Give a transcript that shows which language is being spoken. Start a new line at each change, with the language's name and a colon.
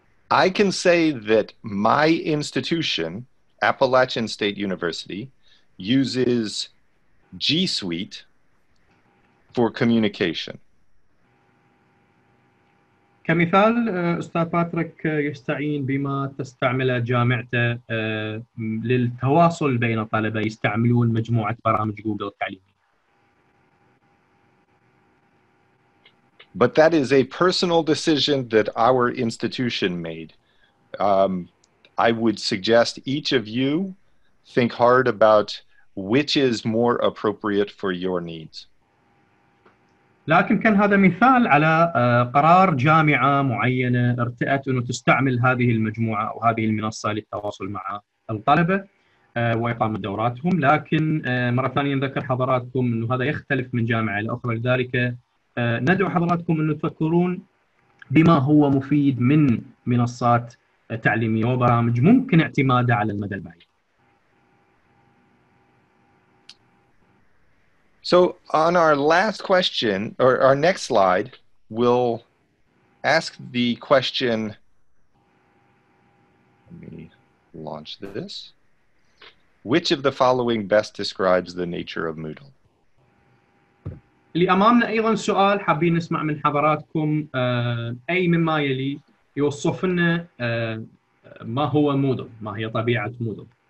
English: I can say that my institution, Appalachian State University, uses G Suite for communication.
Arabic: كمثال أستاذ باتريك يستعين بما تستعمله جامعته للتواصل بين الطلبة، يستعملون مجموعة برامج جوجل التعليمية.
English: But that is a personal decision that our institution made. I would suggest each of you think hard about which is more appropriate for your needs.
Arabic: لكن كان هذا مثال على قرار جامعة معينة ارتأت أنه تستعمل هذه المجموعة أو هذه المنصة للتواصل مع الطلبة وإقامة دوراتهم، لكن مرة ثانية نذكر حضراتكم أنه هذا يختلف من جامعة إلى أخرى، لذلك ندعو حضراتكم أنه تفكرون بما هو مفيد من منصات تعليمية وبرامج ممكن اعتمادها على المدى البعيد.
English: So on our last question, or our next slide, we'll ask the question, let me launch this. Which of the following best describes the nature of Moodle?
Arabic: اللي أمامنا أيضا سؤال حابين نسمع من حضراتكم أي مما يلي يوصف لنا ما هو مودل، ما هي طبيعة مودل.